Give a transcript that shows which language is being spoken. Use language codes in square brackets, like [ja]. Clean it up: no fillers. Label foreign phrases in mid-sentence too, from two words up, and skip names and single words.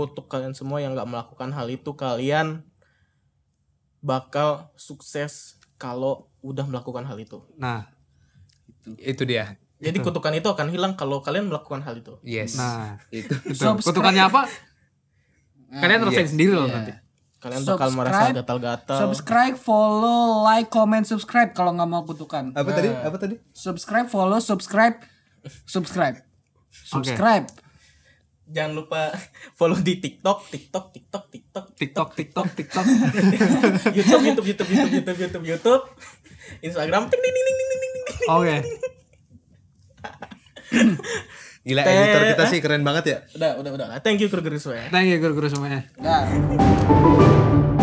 [id] kutuk kalian semua yang nggak melakukan hal itu, kalian bakal sukses kalau udah melakukan hal itu. Nah, Itu dia. Jadi kutukan itu akan hilang kalau kalian melakukan hal itu. Yes. nah. Itu. Kutukannya apa? Kalian rasain sendiri loh nanti. Kalian bakal merasa gatal-gatal. [en] Subscribe, follow, like, comment, subscribe [id] kalau nggak mau kutukan. Apa tadi? Apa tadi? [en] Subscribe, follow, subscribe. [id] Jangan lupa follow di TikTok. TikTok. YouTube. Instagram. Ting, ting, ting, ting, ting, ting, ting, ting. Oke. Gila, editor kita sih keren banget ya. Udah. [en] Thank you, [id] guru-guru semua ya. [en] Thank you [id] guru-guru semuanya. Dah.